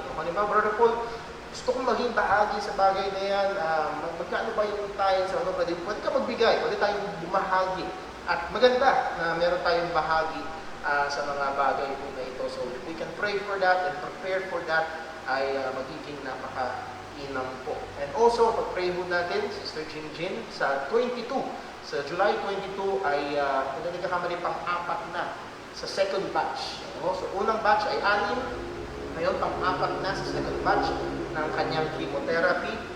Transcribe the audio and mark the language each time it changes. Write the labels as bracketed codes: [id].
[tl] Halimbawa, Brother Paul, gusto kong maging bahagi sa bagay na yan. Magkano ba yung tayo sa ano? Pwede ka magbigay, pwede tayong bumahagi. At maganda na meron tayong bahagi sa mga bagay po na ito. [en] So if we can pray for that and prepare for that, [tl] ay magiging napaka-inam po. [en] And also, [tl] pag-pray po natin, Sister Jinjin, sa 22, sa July 22 ay kung nagkakamali pang-apat na sa second batch. So unang batch ay 6, ngayon pang-apat na sa second batch ng kanyang chemotherapy.